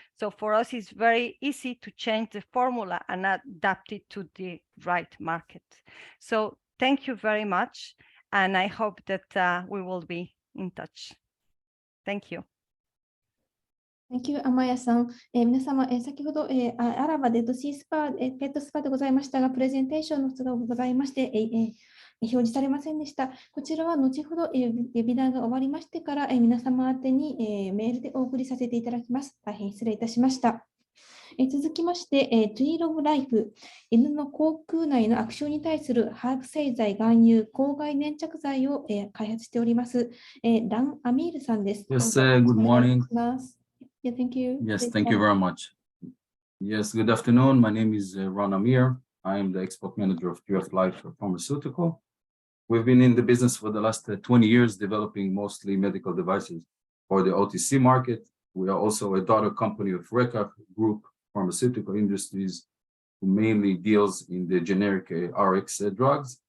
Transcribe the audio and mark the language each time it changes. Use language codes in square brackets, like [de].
[en] So for us, it's very easy to change the formula and adapt it to the right market. So thank you very much, and I hope that we will be in touch. Thank you. Thank you, 天谷さん。 [ja] 皆様、先ほど、アラバデッドシースパペットスパでございましたが、プレゼンテーションの都合がございまして、表示されませんでした。こちらは後ほど、ウェビナーが終わりましてから、皆様宛てに、メールでお送りさせていただきます。大変失礼いたしました。続きまして、トゥイーロブライフ、犬の口腔内の悪臭に対するハーブ製剤、含有、口外粘着剤を、開発しております。ラン・アミールさんです。 [en] Yes, good morning. Yeah, thank you. Yes, thank you very much. Yes, good afternoon. My name is Ron Amir. I am the export manager of QF Life Pharmaceutical. We've been in the business for the last 20 years, developing mostly medical devices for the OTC market. We are also a daughter company of Reka Group Pharmaceutical Industries, who mainly deals in the generic RX drugs.